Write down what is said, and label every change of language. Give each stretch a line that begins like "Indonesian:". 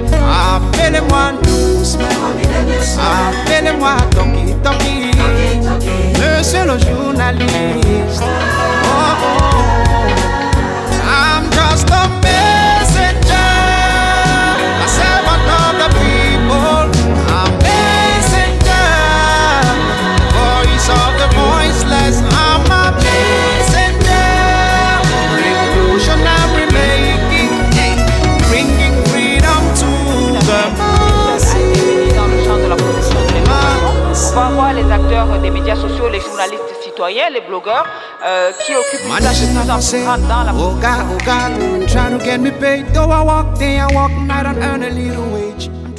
French: Appelez-moi newsman, appelez-moi Doki Doki, monsieur le journaliste. Oh, oh.
English: I'm just a messenger, a servant of the people, a messenger, voice of the voiceless. I'm a messenger, revolutionary making, bringing freedom to the masses.
French: Dans le champ de la protection de l'information, on va voir les acteurs des médias sociaux, les journalistes citoyens, les blogueurs qui occupent une place de plus en plus grande dans la
English: oh God, trying to get me paid. Though I walk day, I walk night and earn a little wage.